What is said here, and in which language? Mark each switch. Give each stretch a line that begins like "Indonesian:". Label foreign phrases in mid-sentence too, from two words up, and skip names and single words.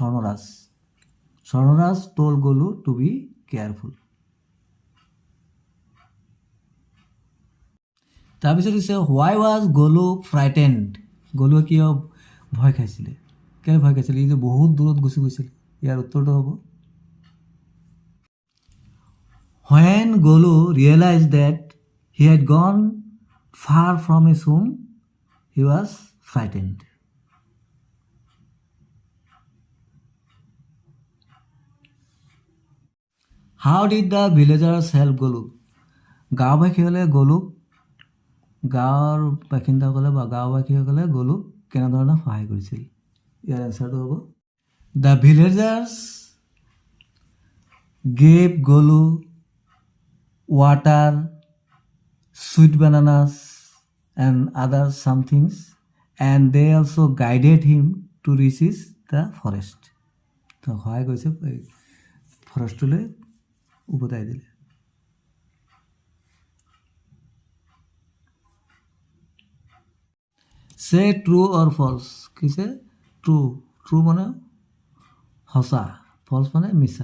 English: স্বৰ্ণৰাজ। স্বৰ্ণৰাজ told Golu to be careful.
Assamese: তাৰপিছত হৈছে
English: why was Golu frightened.
Assamese: গলুৱে কিয় ভয় খাইছিলে? কেলৈ ভয় খাইছিলে? ই যে বহুত দূৰত গুচি গৈছিলে। ইয়াৰ উত্তৰটো হ'ব
English: when গলু realized that he had gone far from his home, he was frightened. How did the villagers help গলু?
Assamese: গাঁওবাসীসকলে গলুক, গাঁৱৰ বাসিন্দাসকলে বা গাঁওবাসীসকলে গলুক কেনেধৰণে সহায় কৰিছিল? ইয়াৰ এনচাৰটো হ'ব
English: the villagers gave Golu water, sweet bananas and other some things, and they also guided him to reach the forest.
Assamese: তো সহায় কৰিছে, ফৰেষ্টলৈ উভতাই দিলে।
English: say true or false.
Assamese: কিছে ট্ৰু মানে সঁচা, ফলছ মানে মিছা।